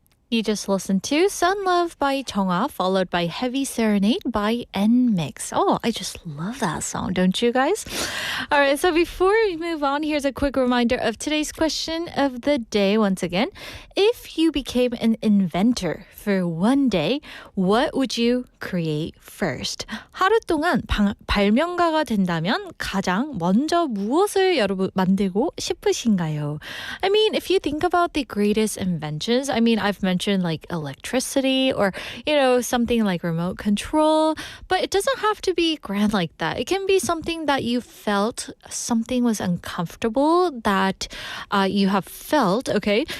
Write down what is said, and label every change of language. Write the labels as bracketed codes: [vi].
[en] You just listened to Sun Love by Chonga, followed by Heavy Serenade by NMIXX. Oh, I just love that song, don't you guys? All right, so before we move on, here's a quick reminder of today's question of the day once again. If you became an inventor for one day, what would you create first? [ko] 하루 동안 발명가가 된다면 가장 먼저 무엇을 여러분 만들고 싶으신가요? [en] I mean, if you think about the greatest inventions, I mean, I've mentioned like electricity or, you know, something like remote control, but it doesn't have to be grand like that. It can be something that you felt something was uncomfortable that you have felt, okay?